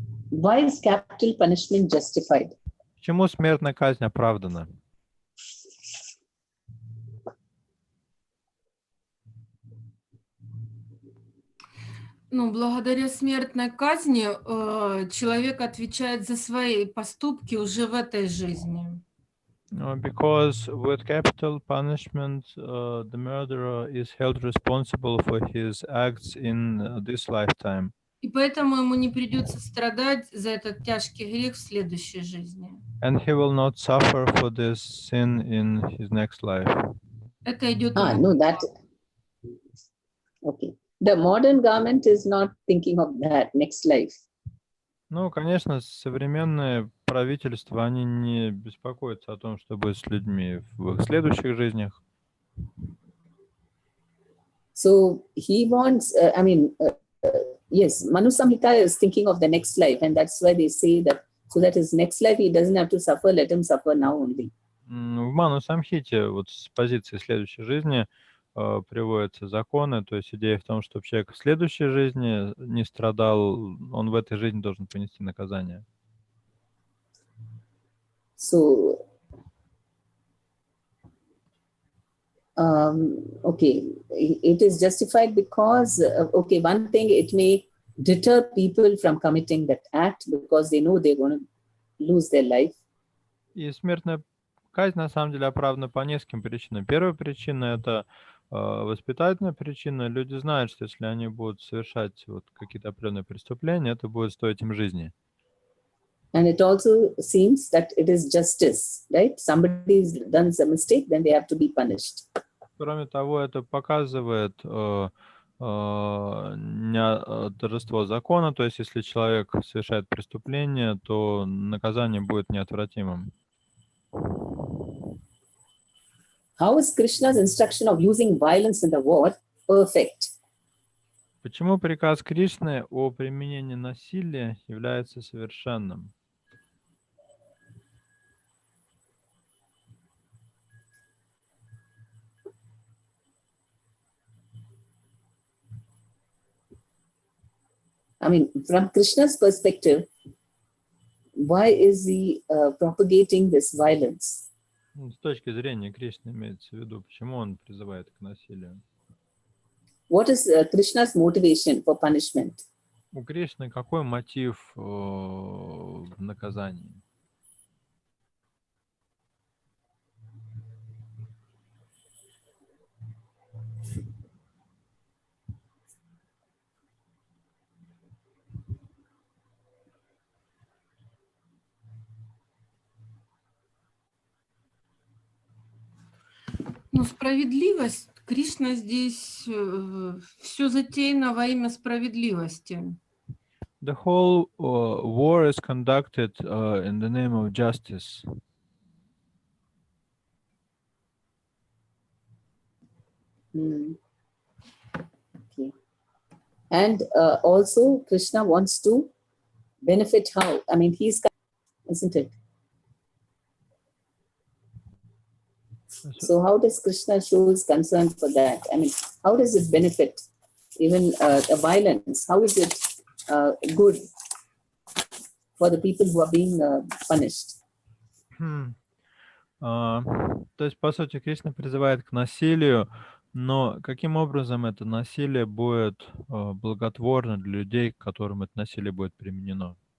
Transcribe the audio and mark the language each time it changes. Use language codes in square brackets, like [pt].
[en] Why is capital punishment justified? [ru] Почему смертная казнь оправдана? Ну, благодаря смертной казни человек отвечает за свои поступки уже в этой жизни. [en] Because with capital punishment, the murderer is held responsible for his acts in this lifetime. [ru] И поэтому ему не придется страдать за этот тяжкий грех в следующей жизни. [en] And he will not suffer for this sin in his next life. [ru] Это идет [en] No, that, okay. The modern government is not thinking of that next life. [ru] Ну, конечно, современные правительства, они не беспокоятся о том, что будет с людьми в их следующих жизнях. [en] So he wants, yes, Manu Samhita is thinking of the next life, and that's why they say that so that his next life he doesn't have to suffer, let him suffer now only. [ru] В Ману Самхите вот с позиции следующей жизни приводятся законы, то есть идея в том, чтобы человек в следующей жизни не страдал, он в этой жизни должен понести наказание. [en] So, okay, it is justified because, okay, one thing, it may deter people from committing that act because they know they're going to lose their life. [ru] И смертная казнь на самом деле оправдана по нескольким причинам. Первая причина — это воспитательная причина. Люди знают, что если они будут совершать вот какие-то определенные преступления, это будет стоить им жизни. [en] And it also seems that it is justice, right? Somebody's done a mistake, then they have to be punished. [ru] Кроме того, это показывает торжество закона, то есть если человек совершает преступление, то наказание будет неотвратимым. [en] How is Krishna's instruction of using violence in the war perfect? [ru] Почему приказ Кришны о применении насилия является совершенным? [en] I mean, from Krishna's perspective, why is he propagating this violence? [ru] С точки зрения Кришны имеется в виду, почему он призывает к насилию? [en] What is Krishna's motivation for punishment? [ru] У Кришны какой мотив в наказании? Ну, справедливость. Кришна здесь все затеяно во имя справедливости. [en] The whole war is conducted in the name of justice. Okay. And also Krishna wants to benefit how? I mean, he's, isn't it? So how does Krishna show his concern for that? I mean, how does it benefit even the violence? How is it good for the people who are being punished? [ru] То есть, по сути, Кришна призывает к насилию, но каким образом это насилие будет благотворно для людей, к которым это насилие будет применено?